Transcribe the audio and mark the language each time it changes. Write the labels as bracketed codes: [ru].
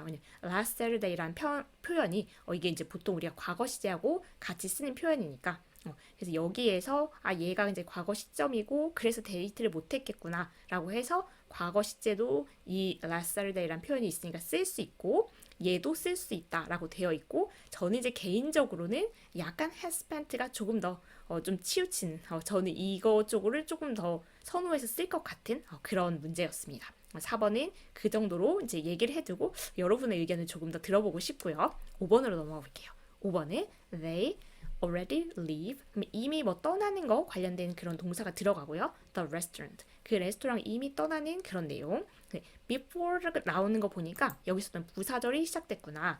[ko] 왜냐면 last Saturday라는 표현이 이게 이제 보통 우리가 과거 시제하고 같이 쓰는 표현이니까 그래서 여기에서 얘가 이제 과거 시점이고 그래서 데이트를 못했겠구나 라고 해서 과거 시제도 이 last Saturday라는 표현이 있으니까 쓸 수 있고 얘도 쓸 수 있다라고 되어 있고 저는 이제 개인적으로는 약간 had spent가 조금 더 좀 치우친 저는 이거 쪽을 조금 더 선호해서 쓸 것 같은 그런 문제였습니다. 4번은 그 정도로 이제 얘기를 해두고 여러분의 의견을 조금 더 들어보고 싶고요. 5번으로 넘어가 볼게요. 5번은 [en] they already leave. [ko] 이미 뭐 떠나는 거 관련된 그런 동사가 들어가고요. [en] The restaurant. [ko] 그 레스토랑 이미 떠나는 그런 내용. before 나오는 거 보니까 여기서는 부사절이 시작됐구나.